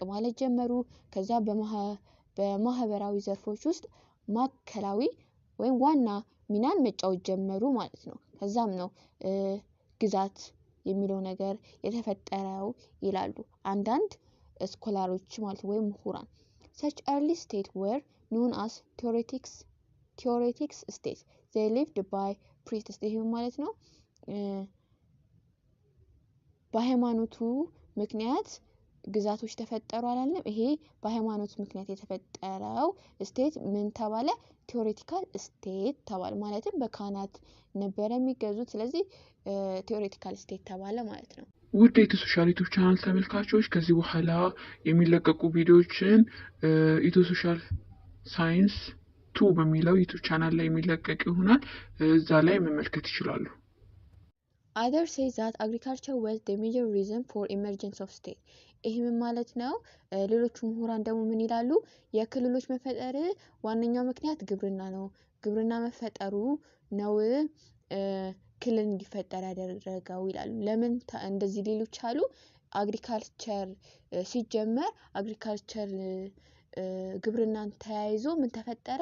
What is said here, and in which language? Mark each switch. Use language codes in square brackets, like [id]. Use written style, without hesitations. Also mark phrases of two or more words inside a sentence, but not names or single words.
[am] ማለት ጀመሩ። ከዛ በማህበራዊ ዘርፎች ውስጥ ማዕከላዊ ወይም ዋና ሚናን መጫወት ጀመሩ ማለት ነው። ከዛም ነው ግዛት የሚለው ነገር የተፈጠረው ይላሉ አንዳንድ ስኮላሮች ማለት ወይም ምሁራን። [en] such early states were known as theoretic states. they lived by priests. [am] ይሄ ማለት ነው በሃይማኖቱ ምክንያት ግዛቶች ተፈጠሩ አላለም። ይሄ በሃይማኖት ምክንያት የተፈጠረው ስቴት ምን ተባለ? [en] theoretical state [am] ተባለ። ማለትም በካህናት ነበር የሚገዙት። ስለዚህ [en] theoretical state [am] ተባለ ማለት ነው። ውድ የኢትዮሶሻል ዩቲዩብ ቻናል ተመልካቾች ከዚህ በኋላ የሚለቀቁ ቪዲዮዎችን ኢትዮሶሻል ሳይንስ 2 በሚለው ዩቲዩብ ቻናል ላይ የሚለቀቅ ይሆናል። እዛ ላይ መመልከት ይችላሉ። [en] Others say that agriculture was the major reason for emergence of state. [am] ይህም ማለት ነው ሌሎቹ ምሁራን ደግሞ ምን ይላሉ? የክልሎች መፈጠር ዋነኛው ምክንያት ግብርና ነው። ግብርና መፈጠሩ ነው ክልል እንዲፈጠር ያደረገው ይላሉ። ለምን እንደዚህ ሌሎች አሉ? አግሪካልቸር ሲጀመር አግሪካልቸር ግብርናን ተያይዞ ምን ተፈጠረ?